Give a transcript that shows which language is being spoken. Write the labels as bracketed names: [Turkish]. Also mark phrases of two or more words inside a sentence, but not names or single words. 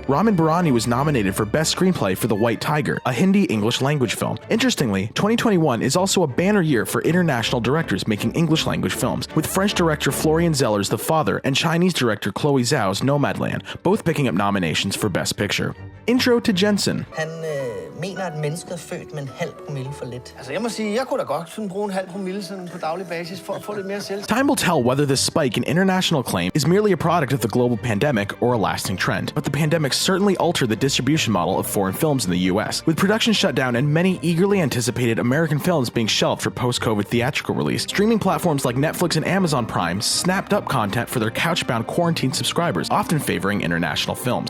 [English] Ramin Bahrani was nominated for Best Screenplay for The White Tiger, a Hindi-English language film. Interestingly, 2021 is also a banner year for international directors making English language films, with French director Florian Zeller's The Father and Chinese director Chloe Zhao's Nomadland, both picking up nominations for Best Picture. Intro to Jensen. [Danish] Han mener, at mennesket er født med en halv promille for lidt. Altså, jeg må sige, jeg kunne da godt sådan bruge en halv promille sådan på daglig basis for at få lidt mere selv. [English] Time will tell whether this spike in international acclaim is merely a product of the global pandemic or a lasting trend, but the pandemic certainly altered the distribution model of foreign films in the US, with production shut down and many eagerly anticipated American films being shelved for post-COVID theatrical release. Streaming platforms like Netflix and Amazon Prime snapped up content for their couch-bound quarantine subscribers, often favoring international films.